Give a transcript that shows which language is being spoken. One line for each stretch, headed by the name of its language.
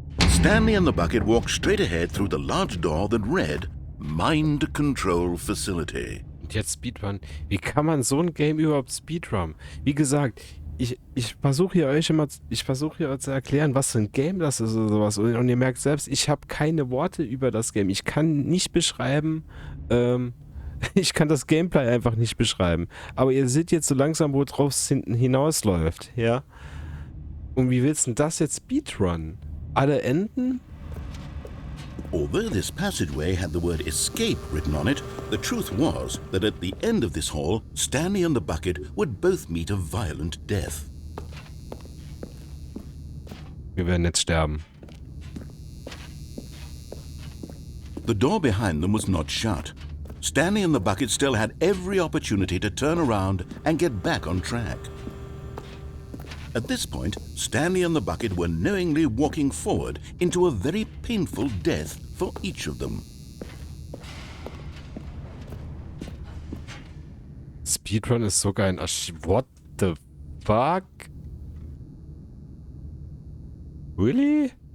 English: Stanley and the bucket walked straight ahead through the large door that read Mind Control Facility.
German: Und jetzt Speedrun. Wie kann man so ein Game überhaupt Speedrun? Wie gesagt, ich versuche hier euch immer, zu erklären, was für ein Game das ist oder sowas. Und ihr merkt selbst, ich habe keine Worte über das Game. Ich kann nicht beschreiben, ich kann das Gameplay einfach nicht beschreiben. Aber ihr seht jetzt so langsam, wo drauf es hinten hinausläuft, ja? Und wie willst du denn das jetzt Speedrun? Alle Enden?
English: Although this passageway had the word escape written on it, the truth was that at the end of this hall, Stanley and the bucket would both meet a violent death.
German: Wir werden jetzt sterben.
English: The door behind them was not shut. Stanley and the bucket still had every opportunity to turn around and get back on track. At this point, Stanley and the bucket were knowingly walking forward into a very painful death for each of them.
German: Speedrun ist sogar ein
English: What the fuck? Really?